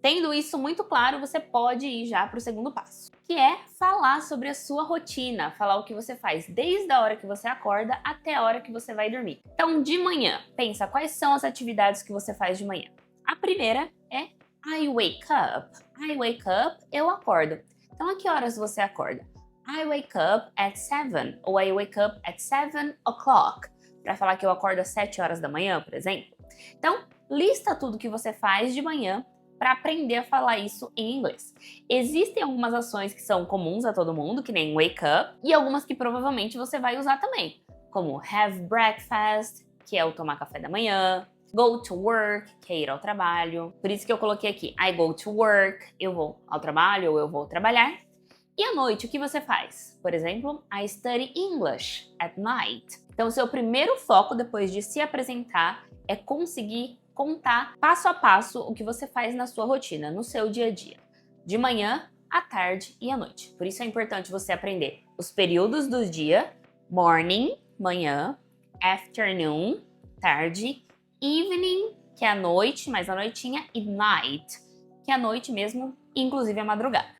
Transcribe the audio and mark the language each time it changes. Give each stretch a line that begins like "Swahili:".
Portuguese: Tendo isso muito claro, você pode ir já para o segundo passo, que é falar sobre a sua rotina, falar o que você faz desde a hora que você acorda até a hora que você vai dormir. Então, de manhã, pensa quais são as atividades que você faz de manhã. A primeira é
English: I wake up. I wake up,
Portuguese: eu acordo. Então, a que horas você acorda?
English: I wake up at 7 ou I wake up at 7 o'clock.
Portuguese: Para falar que eu acordo às 7 horas da manhã, por exemplo. Então, lista tudo que você faz de manhã para aprender a falar isso em inglês. Existem algumas ações que são comuns a todo mundo, que nem wake up, e algumas que provavelmente você vai usar também, como have breakfast, que é o tomar café da manhã, go to work, que é ir ao trabalho. Por isso que eu coloquei aqui,
English: I go to work,
Portuguese: eu vou ao trabalho ou eu vou trabalhar. E à noite, o que você faz? Por exemplo,
English: I study English at night.
Portuguese: Então, o seu primeiro foco depois de se apresentar é conseguir contar passo a passo o que você faz na sua rotina, no seu dia a dia. De manhã, à tarde e à noite. Por isso é importante você aprender os períodos do dia, morning, manhã, afternoon, tarde, evening, que é a noite, mais a noitinha, e night, que é a noite mesmo, inclusive a madrugada.